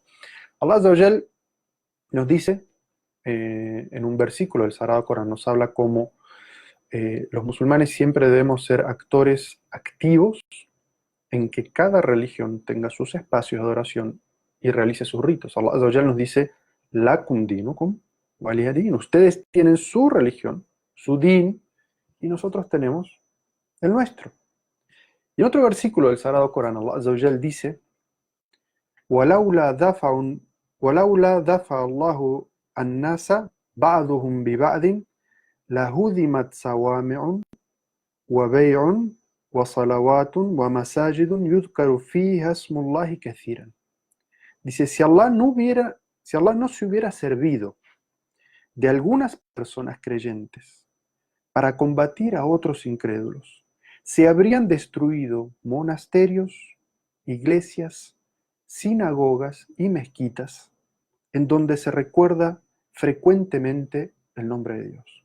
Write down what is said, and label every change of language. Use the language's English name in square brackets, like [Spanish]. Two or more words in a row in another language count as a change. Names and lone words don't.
[Arabic] الله عز وجل [Spanish] nos dice en un versículo del Sagrado Corán, nos habla como los musulmanes siempre debemos ser actores activos en que cada religión tenga sus espacios de adoración y realice sus ritos. [Arabic] الله عز وجل [Spanish] nos dice, [Arabic] لكم دينكم ولي دين. [Spanish] Ustedes tienen su religión, su din, y nosotros tenemos el nuestro. Y en otro versículo del Sagrado Corán, [Arabic] الله عز وجل dice, وَلَوْلَا دَفَعَ اللَّهُ النَّاسَ بَعْضُهُمْ بِبَعْضٍ لَهُدِمَتْ صَوَامِعٌ وَبَيْعٌ وَصَلَوَاتٌ وَمَسَاجِدٌ يُذْكَرُ فِيهَا اسْمُ اللَّهِ كَثِيرًا. [Spanish] Dice, si Allah no se hubiera servido de algunas personas creyentes para combatir a otros incrédulos, se habrían destruido monasterios, iglesias, sinagogas y mezquitas en donde se recuerda frecuentemente el nombre de Dios.